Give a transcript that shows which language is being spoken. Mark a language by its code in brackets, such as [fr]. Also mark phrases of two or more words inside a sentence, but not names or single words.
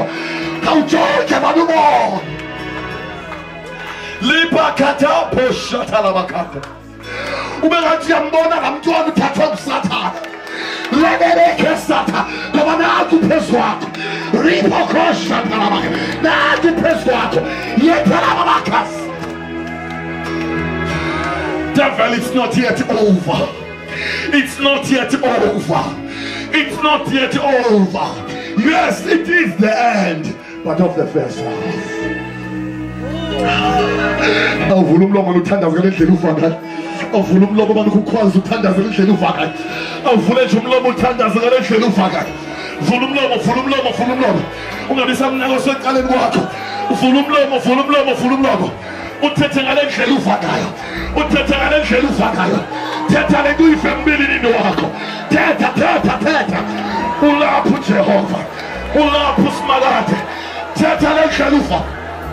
[xh] Awujonge abantu ubone lipakatapho shatalabakata. Ube ngathi uyambona ngamntwana uthathwa nguSathane. Lebeleke Satha ngoba nathi phezu kwakho riphokosha talabaka nathi phezu kwakho yetalabakasi. [en] Devil, it's not yet over. It's not yet over. It's not yet over. Yes, it is the end, but of the first half. [xh] Awuvula umlomo uthandaza ngendlela uvakayo. Awuvula umlomo abantu kukhwaza uthandaza ngendlela uvakayo. Awuvule nje umlomo uthandaza ngendlela uvakayo. Vula umlomo, vula umlomo, vula umlomo. Ungabi samnako seqaleni kwakho. Vula umlomo, vula umlomo, vula umlomo. Uthethe ngalendlela uvakayo. Uthethe ngalendlela uvakayo. Thetha le kuyife embilini wakho. Thetha, thetha, thetha. Ulapho Jehova. Ulapho uSimakade. Thetha ngendlela uvakayo.